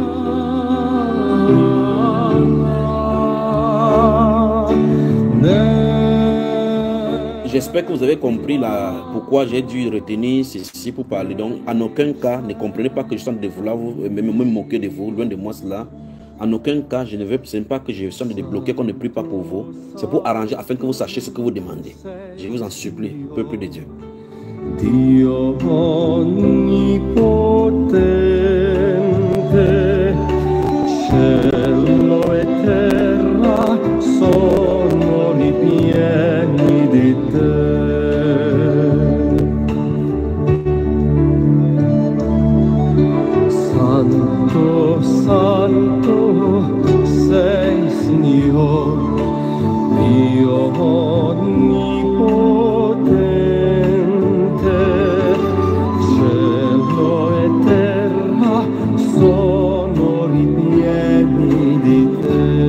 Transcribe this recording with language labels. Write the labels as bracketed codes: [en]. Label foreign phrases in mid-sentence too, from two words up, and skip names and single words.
[fr] J'espère que vous avez compris pourquoi j'ai dû retenir ceci pour parler. Donc, en aucun cas, ne comprenez pas que je suis en train de vouloir me moquer de vous, loin de moi cela. En aucun cas, ce n'est pas que je suis en train de bloquer, qu'on ne prie pas pour vous. C'est pour arranger afin que vous sachiez ce que vous demandez. Je vous en supplie, peuple de Dieu. [it] Dio onnipotente, cielo e terra sono ripieni di te. Santo, Santo sei Signor, Dio onnipotente, cielo e terra sono ripieni di te.